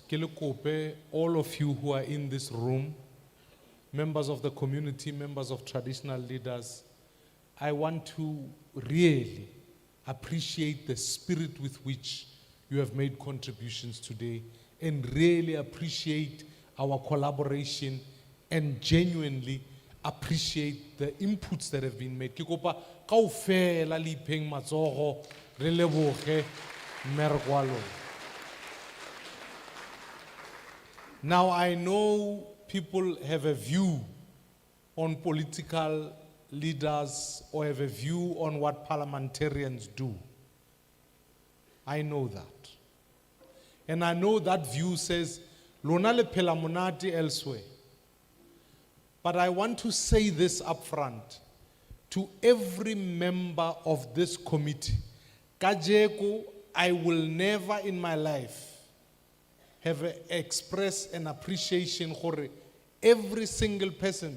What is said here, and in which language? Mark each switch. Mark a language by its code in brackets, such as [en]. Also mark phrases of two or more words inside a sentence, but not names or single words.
[en] Kelukope, all of you who are in this room, members of the community, members of traditional leaders, I want to really appreciate the spirit with which you have made contributions today, and really appreciate our collaboration and genuinely appreciate the inputs that have been made. [tn] Ke kopa kaofela le ipeng matsogo, re leboge mmereko wa lona. [en] Now I know people have a view on political leaders or have a view on what parliamentarians do. I know that. And I know that view says, [tn] lona le phela monate elsewhere. [en] But I want to say this up front to every member of this committee. Kajeko, I will never in my life have expressed an appreciation for every single person.